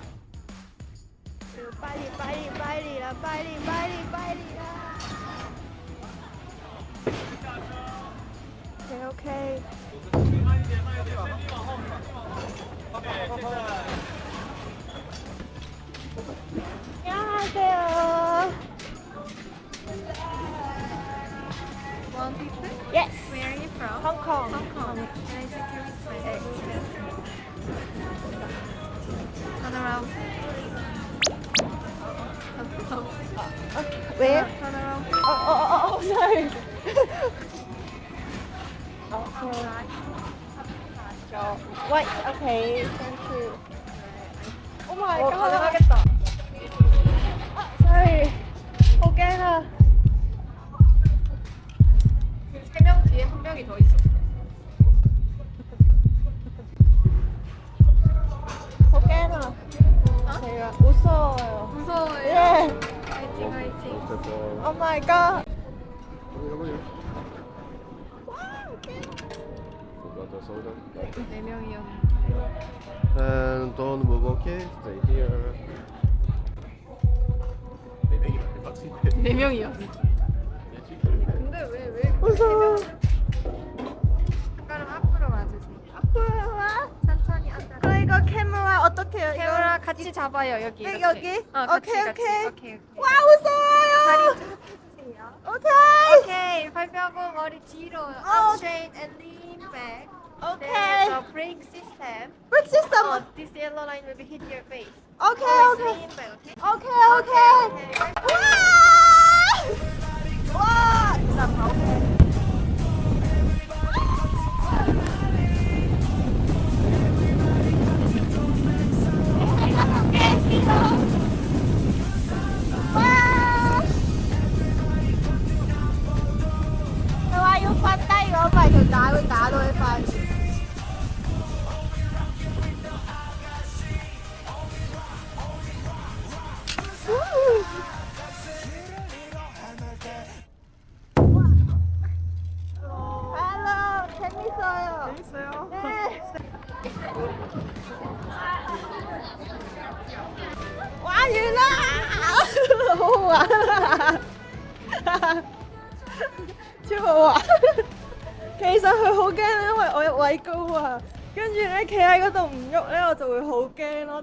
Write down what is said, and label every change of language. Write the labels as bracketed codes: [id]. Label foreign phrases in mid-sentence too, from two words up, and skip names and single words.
[yue] 拜年啦！OK。呀，对哦。 [en] Want pizza? Yes. Where are you from? Hong Kong. Hong Kong. Can I take your wristband? Turn around. Where? Turn around. Oh, sorry. Wait, okay, thank you. Oh my god. Sorry. [yue] 好驚啊！ [ko] 세 명 뒤에 한 명이 더 있어. [yue] 好驚啊！係啊，好 무서워요. [ko] 무서워요. 예. 화이팅 화이팅. [en] Oh my god. [ko] 네 명이요. [en] And don't move, okay? Stay here. [ko] 네 명이요. 근데 왜 무서워. 손가락 앞으로 와주세요. 앞으로 와. 천천히 앉아. 그럼 이거 카메라 어떻게 해요? 카메라 같이 잡아요 여기. 이거, 이렇게. 여기? 어, 같이, 오케이, 같이. 오케이. 오케이. 와 무서워요. 다리 쭉 펴주세요. 오케이. 오케이. 발 펴고 머리 뒤로. [en] Up straight and lean back. Okay. So brake system. Brake system. This yellow line will be hit your face. Okay, Always okay. lean back, okay? Okay, okay. [ko] 와! 와! 진짜 오케이. 와! [yue] 佢話要瞓低，如果唔係條帶會打到你塊面。Hello， [ko] 재밌어요. 재밌어요? 네. [yue] 玩完啦，好好玩啊！超好玩。其實佢好驚咧，因為我位高啊，跟住咧企喺嗰度唔喐咧，我就會好驚咯。